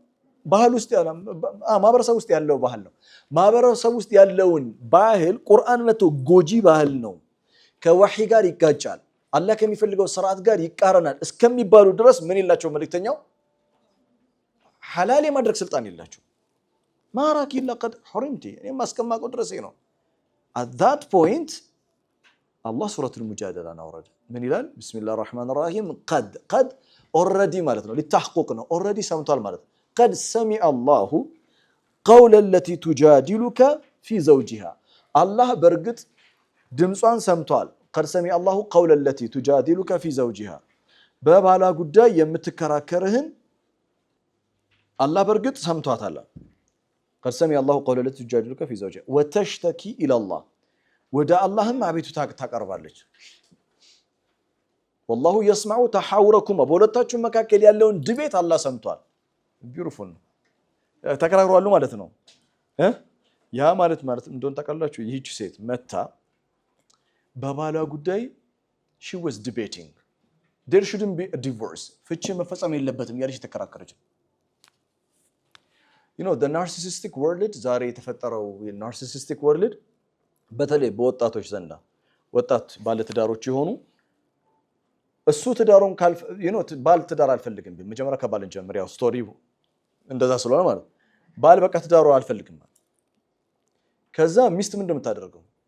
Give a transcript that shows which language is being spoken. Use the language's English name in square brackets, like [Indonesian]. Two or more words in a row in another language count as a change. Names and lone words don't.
[Amharic] ባህል ውስጥ ያለው ማህበረሰብ ውስጥ ያለው ባህል ነው። ማህበረሰብ ውስጥ ያለውን ባህል ቁርአን መጥቶ ጎጂ ባህል ነው ከወህይ ጋር ይጋጫል አላህ ከሚፈልገው ስርዓት ጋር ይቃረናል እስከሚባሉ ድረስ ምን ይላቸው መልእክተኛው ሐላል የማድረግ ስልጣን የላቸው። [Arabic] ما أراكِ إلا قد حرمتِ [Amharic] እኔ ማስከማቀው ድረስ ነው። [English] at that point [Amharic] አላህ ሱረቱል ሙጃደላን አወረደ። ምን ይላል? [Arabic] بسم الله الرحمن الرحيم ቀድ [Amharic] ኦልሬዲ ማለት ነው ለተሐቁቅ ነው ኦልሬዲ ሰምቷል ማለት ነው። [Arabic] قد سمع الله قول التي تجادلك في زوجها [Amharic] አላህ በርግጥ ድምጿን ሰምቷል። [Arabic] قد سمع الله قول التي تجادلك في زوجها [Amharic] በባሏ ጉዳይ የምትከራከርህን አላህ በርግጥ ሰምቷታል። [Arabic] قد سمع الله قول التي تجادلك في زوجها وتشتكي الى الله [Amharic] ወደ አላህም አቤቱታ ታቀርባለች። [Arabic] والله يسمع تحاوركم [Amharic] በሁለታችሁ መካከል ያለውን ድቤት አላህ ሰምቷል። ቢዩቲፉል ነው። ተከራክሯሉ ማለት ነው። ያ ማለት እንደሆነ ታውቃላችሁ ይህች ሴት መታ በባሏ ጉዳይ [English] she was debating there shouldn't be a divorce [Amharic] ፍቺ መፈጸም የለበትም ያለች ተከራከረች። [English] the narcissistic world [Amharic] ዛሬ የተፈጠረው [English] narcissistic world [Amharic] በተለይ በወጣቶች ዘንዳ ወጣት ባለትዳሮች የሆኑ እሱ ትዳሩን ባል ትዳር አልፈልግም ቢል መጀመሪያ ከባልን ጀምር ያው ስቶሪው እንደዛ ስለሆነ ማለት ባል በቃ ትዳሩ አልፈልግም ከዛ ሚስት ምንድነው የምታደርገው